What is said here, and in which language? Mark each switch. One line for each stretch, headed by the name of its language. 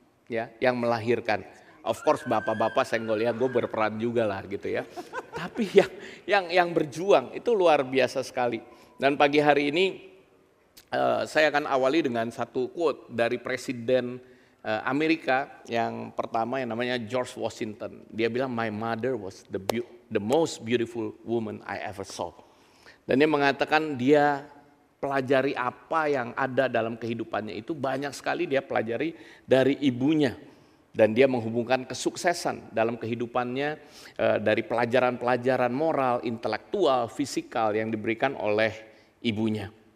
Indonesian: Ya, yang melahirkan.
English: Of course
Indonesian: bapak-bapak senggol ya, gue berperan juga lah gitu ya. Tapi yang berjuang itu luar biasa sekali. Dan pagi hari ini saya akan awali dengan satu quote dari Presiden Amerika yang pertama yang namanya George Washington. Dia bilang,
English: my mother was the most beautiful woman I ever saw.
Indonesian: Dan dia mengatakan dia pelajari apa yang ada dalam kehidupannya itu banyak sekali dia pelajari dari ibunya. Dan dia menghubungkan kesuksesan dalam kehidupannya dari pelajaran-pelajaran moral, intelektual, fisikal yang diberikan oleh ibunya.